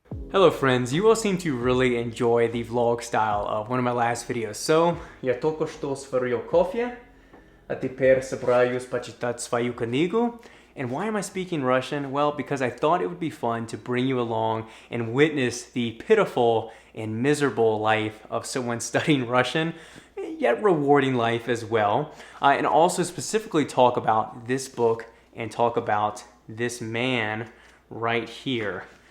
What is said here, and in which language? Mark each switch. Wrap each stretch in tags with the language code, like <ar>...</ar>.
<en>Hello friends, you all seem to really enjoy the vlog style of one of my last videos.</en> <ru>So, я только что сварил кофе, а теперь собираюсь почитать свою книгу.</ru> <en>And why am I speaking Russian? Well, because I thought it would be fun to bring you along and witness the pitiful and miserable life of someone studying Russian, yet rewarding life as well. And also specifically talk about this book and talk about this man right here.</en>